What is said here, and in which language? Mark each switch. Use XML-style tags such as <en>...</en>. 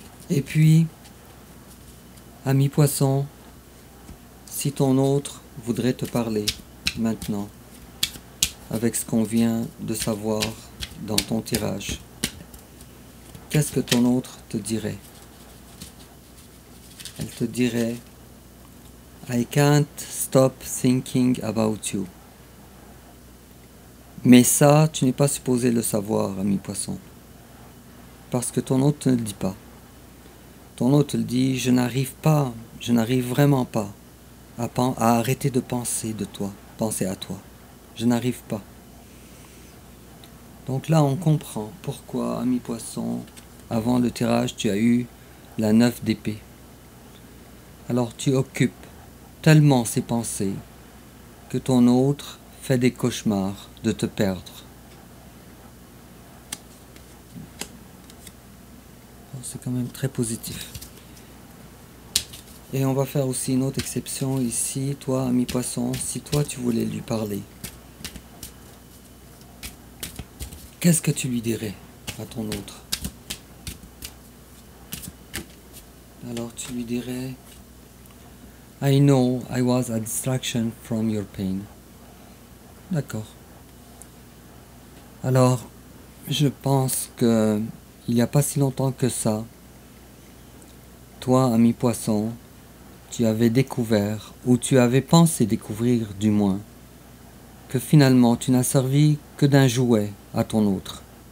<fr>Et puis, amis poissons, si ton autre voudrait te parler maintenant, avec ce qu'on vient de savoir dans ton tirage, qu'est-ce que ton autre te dirait? elle te dirait</fr> <en>I can't stop thinking about you.</en> <fr>Mais ça, tu n'es pas supposé le savoir, ami poisson. Parce que ton hôte ne le dit pas. Ton hôte te le dit, je n'arrive pas, je n'arrive vraiment pas à arrêter de penser à toi. Je n'arrive pas. Donc là, on comprend pourquoi, ami poisson, avant le tirage, tu as eu la 9 d'épée. Alors tu occupes tellement ces pensées que ton autre fait des cauchemars de te perdre. C'est quand même très positif. Et on va faire aussi une autre exception ici, toi, ami poisson, si toi tu voulais lui parler, qu'est-ce que tu lui dirais à ton autre? Alors tu lui dirais</fr> <en>I know I was a distraction from your pain.</en> <fr>D'accord. Alors, je pense que il n'y a pas si longtemps que ça, toi, ami poisson, tu avais découvert, ou tu avais pensé découvrir du moins, que finalement tu n'as servi que d'un jouet à ton autre.</fr>